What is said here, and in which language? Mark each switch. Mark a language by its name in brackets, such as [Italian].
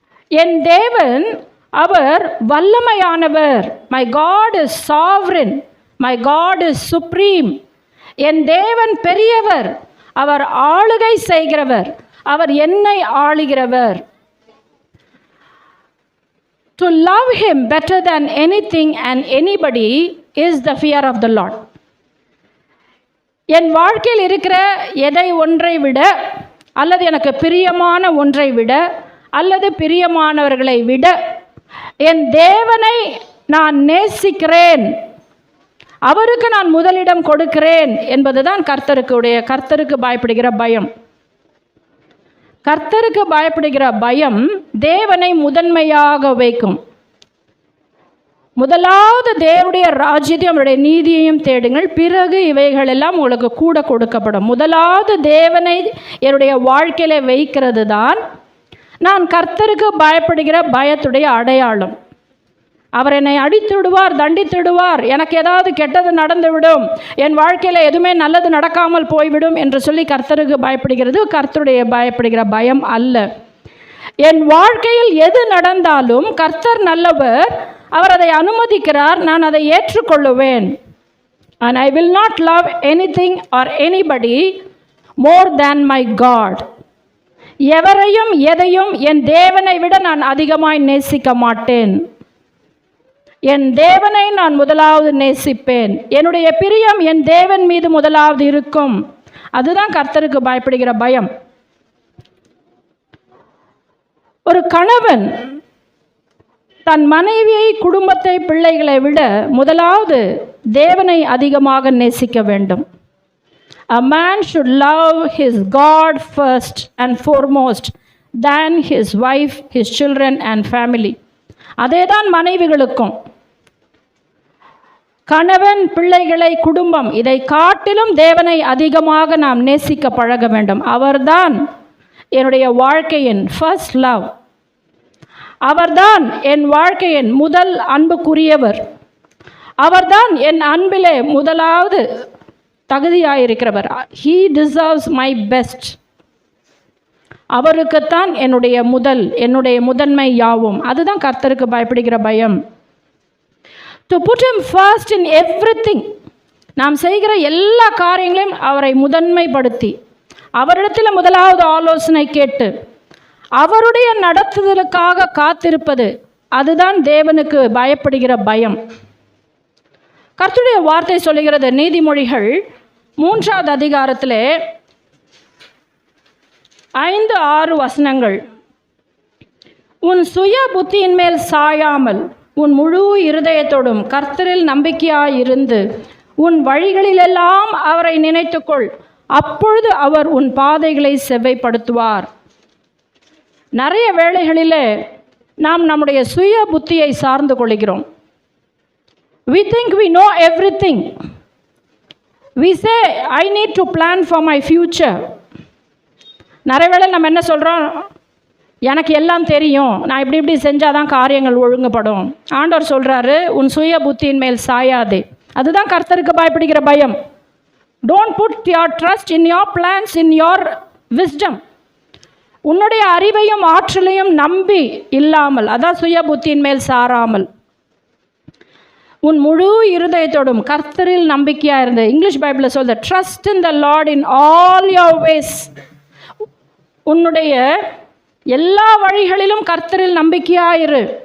[Tamil] என் தேவன் அவர் வல்லமையானவர். [English] My God is sovereign, my God is supreme. [Tamil] என் தேவன் பெரியவர், அவர் ஆளுகை செய்கிறவர், அவர் என்னை ஆளுகிறவர். [English] To love him better than anything and anybody is the fear of the Lord. [Tamil] என் வாழ்க்கையில் இருக்கிற எதை ஒன்றை விட, அல்லது எனக்கு பிரியமான ஒன்றை விட, அல்லது பிரியமானவர்களை விட என் தேவனை நான் நேசிக்கிறேன், அவருக்கு நான் முதலிடம் கொடுக்கிறேன் என்பதுதான் கர்த்தருக்கு பயப்படுகிற பயம். கர்த்தருக்கு பயப்படுகிற பயம் தேவனை முதன்மையாக வைக்கும். முதலாவது தேவனுடைய ராஜ்யத்தையும் அவருடைய நீதியையும் தேடுங்கள், பிறகு இவைகள் எல்லாம் உங்களுக்கு கூட கொடுக்கப்படும். முதலாவது தேவனை என்னுடைய வாழ்க்கையில வைக்கிறது தான் நான் கர்த்தருக்கு பயப்படுகிற பயத்துடைய அடையாளம். அவர் என்னை அடித்து விடுவார், தண்டித்து விடுவார், எனக்கு ஏதாவது கெட்டது நடந்து விடும், என் வாழ்க்கையில் எதுவுமே நல்லது நடக்காமல் போய்விடும் என்று சொல்லி கர்த்தருக்கு பயப்படுகிறது கர்த்தருடைய பயப்படுகிற பயம் அல்ல. என் வாழ்க்கையில் எது நடந்தாலும் கர்த்தர் நல்லவர், அவர் அதை அனுமதிக்கிறார், நான் அதை ஏற்றுக்கொள்ளுவேன். [English] And I will not love anything or anybody more than my God. [Tamil] எவரையும் எதையும் என் தேவனை விட நான் அதிகமாய் நேசிக்க மாட்டேன். என் தேவனை நான் முதலாவது நேசிப்பேன். என்னுடைய பிரியம் என் தேவன் மீது முதலாவது இருக்கும். அதுதான் கர்த்தருக்கு பயப்படுகிற பயம். ஒரு கணவன் தன் மனைவியை, குடும்பத்தை, பிள்ளைகளை விட முதலாவது தேவனை அதிகமாக நேசிக்க வேண்டும். [English] A man should love his God first and foremost than his wife, his children and family. [Tamil] அதேதான் மனைவிகளுக்கும். கணவன், பிள்ளைகளை, குடும்பம், இதை காட்டிலும் தேவனை அதிகமாக நாம் நேசிக்க பழக வேண்டும். அவர்தான் என்னுடைய வாழ்க்கையின் [English] First love. [Tamil] அவர்தான் என் வாழ்க்கையின் முதல் அன்புக்குரியவர். அவர்தான் என் அன்பிலே முதலாவது தகுதியாயிருக்கிறவர். [English] He deserves my best. [Tamil] அவருக்குத்தான் என்னுடைய முதன்மை யாவும். அதுதான் கர்த்தருக்கு பயப்படுகிற பயம். [English] To put him first in everything. [Tamil] நாம் செய்கிற எல்லா காரியங்களையும் அவரை முதன்மைப்படுத்தி அவரிடத்தில் முதலாவது ஆலோசனை கேட்டு அவருடைய நடத்துதலுக்காக காத்திருப்பது, அதுதான் தேவனுக்கு பயப்படுகிற பயம். கர்த்தருடைய வார்த்தை சொல்லுகிறது, நீதிமொழிகள் 3வது அதிகாரத்திலே 5-6 வசனங்கள். உன் சுய புத்தியின் மேல் சாயாமல் உன் முழு இருதயத்தோடும் கர்த்தரில் நம்பிக்கையாயிருந்து உன் வழிகளிலெல்லாம் அவரை நினைத்துக்கொள், அப்பொழுது அவர் உன் பாதைகளை செவ்வைப்படுத்துவார். நிறைய வேளைகளிலே நாம் நம்முடைய சுய புத்தியை சார்ந்து கொள்கிறோம். [English] We think we know everything. We say, I need to plan for my future. [Tamil] நிறைய வேளை நம்ம என்ன சொல்கிறோம், எனக்கு எல்லாம் தெரியும், நான் இப்படி செஞ்சால் தான் காரியங்கள் ஒழுங்குபடும். ஆண்டவர் சொல்கிறாரு, உன் சுய புத்தியின் மேல் சாயாதே. அதுதான் கர்த்தருக்கு பயப்படுகிற பயம். [English] Don't put your trust in your plans, in your wisdom. [Tamil] உன்னுடைய அறிவையும் ஆற்றலையும் நம்பி இல்லாமல், அதான் சுய புத்தியின் மேல் சாராமல் உன் முழு இருதயத்தோடும் கர்த்தரில் நம்பிக்கையாக இருந்த. இங்கிலீஷ் பைபிளில் சொல்ற, [English] Trust in the Lord in all your ways. [Tamil] உன்னுடைய எல்லா வழிகளிலும் கர்த்தரில் நம்பிக்கையாயிரு.